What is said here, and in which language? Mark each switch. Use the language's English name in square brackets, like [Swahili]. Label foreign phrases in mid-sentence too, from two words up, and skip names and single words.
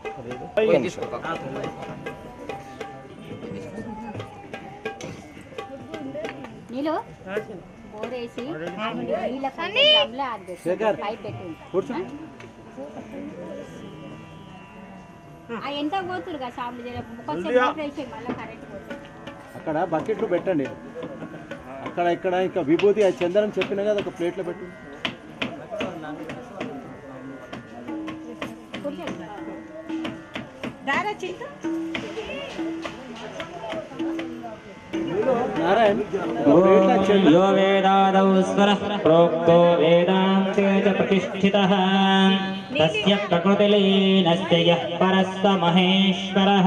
[Telugu] నీళ్ళు బోరేసి నీళ్ళ పైప్ పెట్టింది. ఎంత పోతురు కదా షాపులు వేసి మళ్ళీ కరెంట్ పోతుంది. అక్కడ బకెట్లు పెట్టండి. అక్కడ ఇక్కడ ఇంకా విభూతి చందనం చెప్పిన కదా ఒక ప్లేట్లో పెట్టు. [Sanskrit] यो वेदादौ स्वरः प्रोक्तो वेदान्ते च प्रतिष्ठितः तस्य प्रकृतिलीनस्य यः परः स महेश्वरः.